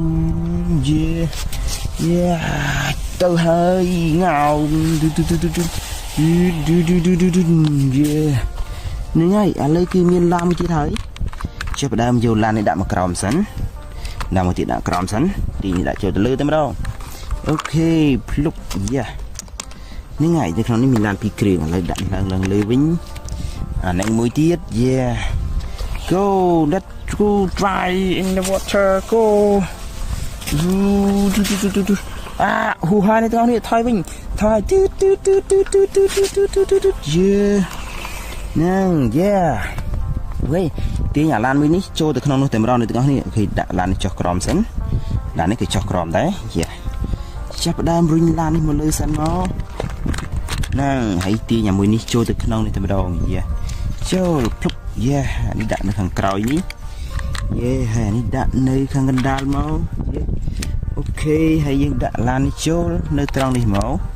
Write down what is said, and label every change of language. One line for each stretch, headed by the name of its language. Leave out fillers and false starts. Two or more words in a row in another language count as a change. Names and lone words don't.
Khmer: ទៅហើយងៅនេះហើយឥឡូវគឺមានឡានមួយទៀតហើយចាប់ដើមយកឡាននេះដាក់មកក្រោមសិនដាក់មកទៀតដាក់ក្រោមសិនទីនេះដាក់ចូលទៅលើតែម្ដងអូខេភ្លុកនេះហើយនៅក្នុងនេះមានឡានពីរគ្រឿងឥឡូវដាក់ឡើងលើវិញអានេះមួយទៀត
English: go let's go try in the water go
Khmer: ហូហានេះទាំងនេះថយវិញថយហ្នឹងវិញទាញអាឡានមួយនេះចូលទៅក្នុងនោះតែម្ដងនេះទាំង នេះអូខេដាក់ឡាននេះចុះក្រោមសិនឡាននេះគឺចុះក្រោមដែរចាប់ផ្ដើមរុញឡាននេះមកលើសិនមកហ្នឹងហើយទាញអាមួយនេះចូលទៅក្នុងនេះតែម្ដងចូលភ្លុកនេះដាក់នៅខាងក្រោយនេះហើយនេះដាក់នៅខាងកណ្ដាលមកអូខេហើយយើងដាក់ឡាននេះចូលនៅត្រង់នេះមក